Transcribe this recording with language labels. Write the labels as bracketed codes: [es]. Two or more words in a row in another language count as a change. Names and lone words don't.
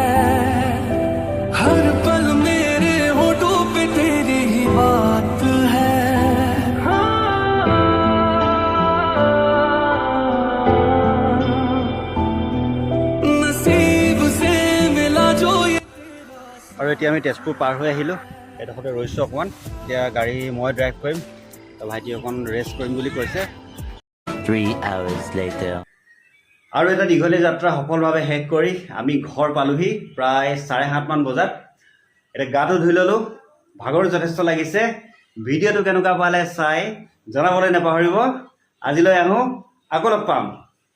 [hi] हर पल मेरे होठों पे तेरी ही बात है नसीब से मिला जो ये [as] আৰু এতিয়া আমি তেজপুৰ পাৰ হৈ আহিলোঁ এডোখৰতে ৰৈছোঁ অকণমান এতিয়া গাড়ী মই ড্ৰাইভ কৰিম ভাইটি অকণ ৰেষ্ট কৰিম বুলি কৈছে [en] 3 hours later [as] আৰু এটা দীঘলীয়া যাত্ৰা সফলভাৱে শেষ কৰি আমি ঘৰ পালোহি প্ৰায় 7:30 মান বজাত এতিয়া গাটো ধুই ল'লোঁ ভাগৰ যথেষ্ট লাগিছে ভিডিঅ'টো কেনেকুৱা পালে চাই জনাবলৈ নাপাহৰিব আজিলৈ আহোঁ আকৌ লগ পাম